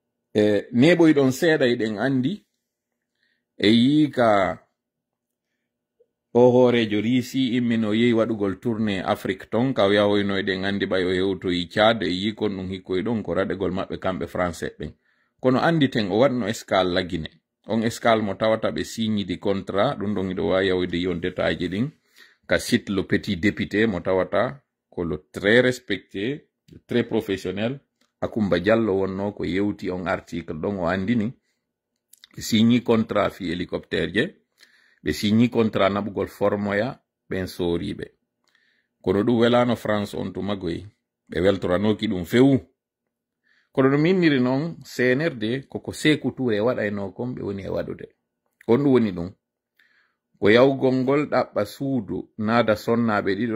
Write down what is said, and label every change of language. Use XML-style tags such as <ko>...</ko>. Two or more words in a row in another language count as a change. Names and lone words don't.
<ff>neɓoyɗon seeɗa eɗen andi e yiika o hoorejo riisi immin o yehi waɗugol</ff> <fr>tourné afrique</fr> <ff>ton ka o yahoyno eɗen andi ɓay o yewtoyi Tchad e yikon ɗum hikkoy ɗon ko raɗegol maɓɓe kamɓe français ɓen kono anditen o waɗno escale lagine on escale mo tawata ɓe signidi contrat ɗum ɗon iɗo wawi yawoyde yon détail ɗin ka site</ff> <fr>le petit député</fr> <ff>mo tawata ko</ff> <fr>le très respecté très professionnel</fr> <ff>Akumba Diallo wonno ko yewti on article ɗon o andini ɓe signi contrat fi hélicoptère je ɓe signi contrat naɓugol formoya ɓen sooriɓe kono ɗum welano France on tumagoy ɓe weltoranoki ɗum fewu kono no minniri noon CNRD koko Sékou Touré waɗayno kon ɓe woni e waɗude on ɗum woni ɗum ko yawgol ngol ɗaɓɓa suudu naada sonnaɓe ɗiɗo</ff>